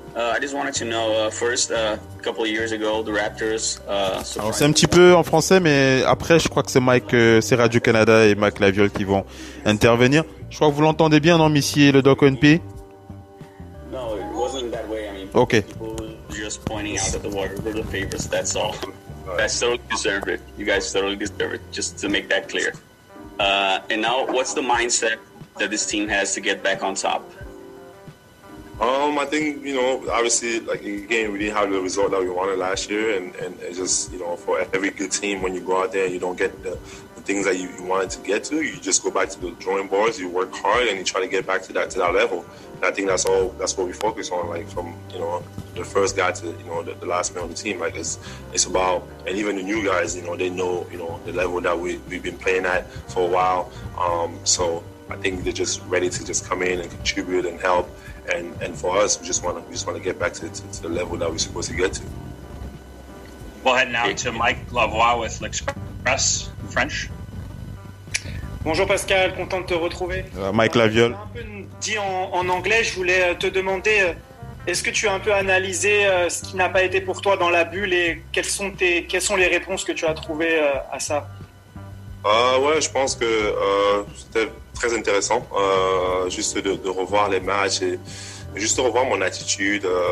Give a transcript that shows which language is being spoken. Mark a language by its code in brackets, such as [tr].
[en] I just wanted to know, first, a couple of years ago, the Raptors... [fr] Alors c'est un petit peu en français, mais après je crois que c'est Radio-Canada et Mike Laviole qui vont intervenir. Je crois que vous l'entendez bien, non, Missy et le Doc ONP? [en] No, it wasn't that way. I mean, okay. People just pointing out that the Warriors were the favorites, that's all. That's totally deserved it. You guys totally deserve it, just to make that clear. And now, what's the mindset that this team has to get back on top? I think, obviously, like, again, we didn't have the result that we wanted last year, and it's just, for every good team, when you go out there and you don't get the things that you wanted to get to, you just go back to the drawing boards, you work hard, and you try to get back to that level. And I think that's what we focus on, like, from, the first guy to, the last man on the team. Like, it's about, and even the new guys, they know, the level that we've been playing at for a while. So I think they're just ready to just come in and contribute and help. And for us, we just want to get back to the level that we're supposed to get to. We'll head now to Mike Lavoie with L'Express in French. [fr] Bonjour Pascal, content de te retrouver. Mike Laviole. Un peu dit en anglais, je voulais te demander, est-ce que tu as un peu analysé ce qui n'a pas été pour toi dans la bulle et quelles sont les réponses que tu as trouvées à ça? Ouais, je pense que c'était très intéressant, juste de revoir les matchs et juste de revoir mon attitude.